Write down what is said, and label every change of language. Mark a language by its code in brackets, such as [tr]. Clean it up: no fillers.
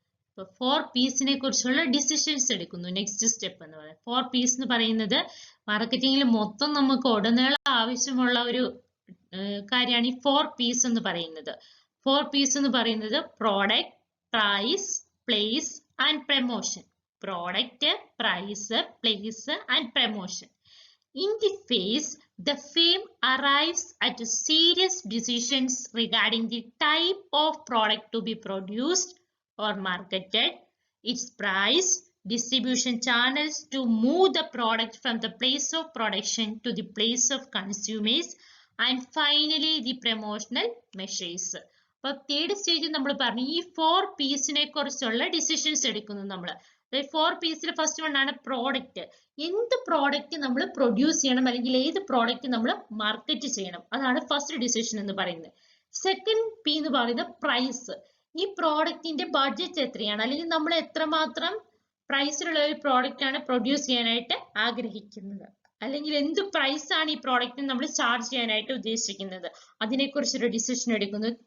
[ml] ഇപ്പൊ 4 P'സിനെ കുറിച്ചുള്ള ഡിസിഷൻസ് എടുക്കുന്നു. നെക്സ്റ്റ് സ്റ്റെപ്പ് എന്ന് പറയുന്നത് 4 P's എന്ന് പറയുന്നത് മാർക്കറ്റിംഗിൽ മൊത്തം നമുക്ക് ഉടനീളം ആവശ്യമുള്ള ഒരു കാര്യമാണ് ഈ 4 P's എന്ന് പറയുന്നത്. [en] 4 P's [ml] എന്ന് പറയുന്നത് [en] Product, price, place and promotion. Product, price, place and promotion. In the phase, the firm arrives at serious decisions regarding the type of product to be produced or marketed, its price, distribution channels to move the product from the place of production to the place of consumers, and finally the promotional measures. [ml] അപ്പോൾ third സ്റ്റേജിൽ നമ്മൾ പറഞ്ഞു ഈ 4 P'സിനെ കുറിച്ചുള്ള decisions എടുക്കുന്നു നമ്മൾ. 4 P'സിൽ first one ആണ് product. എന്ത് പ്രോഡക്റ്റ് നമ്മൾ പ്രൊഡ്യൂസ് ചെയ്യണം അല്ലെങ്കിൽ ഏത് പ്രോഡക്റ്റ് നമ്മൾ മാർക്കറ്റ് ചെയ്യണം, അതാണ് ഫസ്റ്റ് ഡിസിഷൻ എന്ന് പറയുന്നത്. സെക്കൻഡ് P എന്ന് പറയുന്നത് പ്രൈസ്. ഈ പ്രോഡക്റ്റിന്റെ ബഡ്ജറ്റ് എത്രയാണ് അല്ലെങ്കിൽ നമ്മൾ എത്രമാത്രം പ്രൈസിലുള്ള ഒരു പ്രോഡക്റ്റ് ആണ് പ്രൊഡ്യൂസ് ചെയ്യാനായിട്ട് ആഗ്രഹിക്കുന്നത്, അല്ലെങ്കിൽ എന്ത് പ്രൈസ് ആണ് ഈ പ്രോഡക്റ്റിന് നമ്മൾ ചാർജ് ചെയ്യാനായിട്ട് ഉദ്ദേശിക്കുന്നത്, അതിനെക്കുറിച്ചൊരു ഡിസിഷൻ എടുക്കുന്നു.